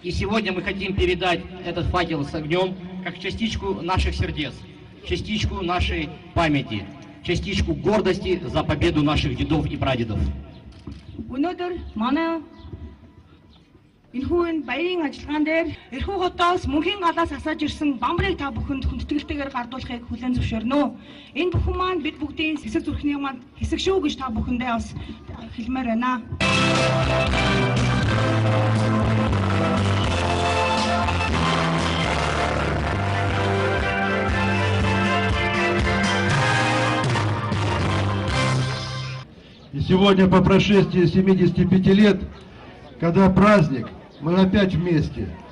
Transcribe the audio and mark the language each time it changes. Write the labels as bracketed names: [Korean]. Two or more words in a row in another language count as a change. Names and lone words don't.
[Russian] И сегодня мы хотим передать этот факел с огнем как частичку наших сердец, частичку нашей памяти, частичку гордости за победу наших дедов и прадедов. [Mongolian] Энэхүү баярын ажиллагаан дээр эрхүү хотоос мөнхийн галаас асааж ирсэн бамбарыг та бүхэнд хүндэтгэлтэйгээр гардуулахыг хүлээн зөвшөөрнө. Энэ бүхэн маань бид бүгдийн хэсэг зүрхний маань хэсэг шүү гэж та бүхэндээ бас хэлмээр байна. [Russian] И сегодня, по прошествии 75 лет, когда праздник, мы опять вместе.